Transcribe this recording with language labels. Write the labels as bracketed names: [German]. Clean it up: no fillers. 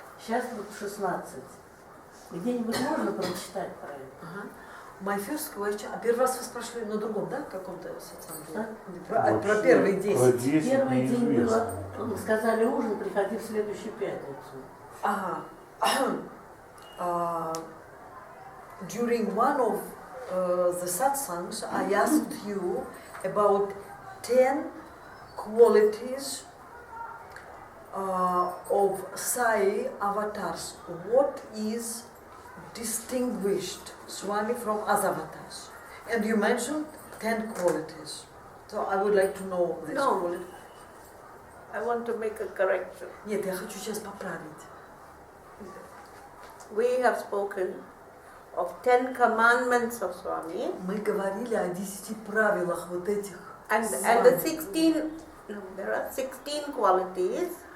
[Russian] Сейчас вот 16. Где-нибудь можно прочитать про это? [English] My first question, [Russian] а первый раз вы спрашивали на другом, да, каком-то социальном? Про первые 10. Первый день было, сказали ужин, приходи в следующую пятницу. Ага. [English] During one of the satsangs, I asked you about 10 qualities of Sai avatars. What is distinguished Swami from other avatars? And you mentioned 10 qualities. So I would like to know this. No, I want to make a correction. [Russian] Нет, я хочу сейчас поправить. [English] We have spoken of 10 commandments of Swami. [Russian] Мы говорили о 10 правилах вот этих. [English] And the 16, no, there are 16 qualities.